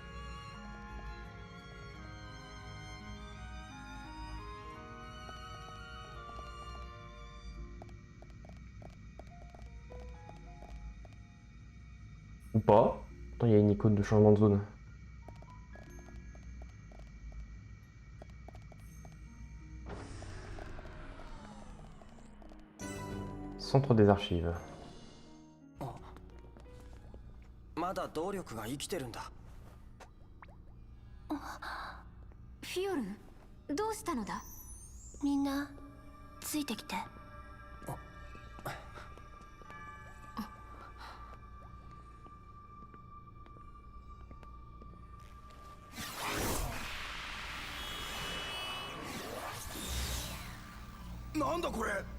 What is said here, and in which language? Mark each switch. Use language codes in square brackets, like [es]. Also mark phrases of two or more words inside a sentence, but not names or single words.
[fr] Ou pas. Attends, il y a une icône de changement de zone. Centre des archives. [ja] まだ動力が生きてるんだ。フィオルン、どうしたのだ？みんなついてきて。なんだこれ。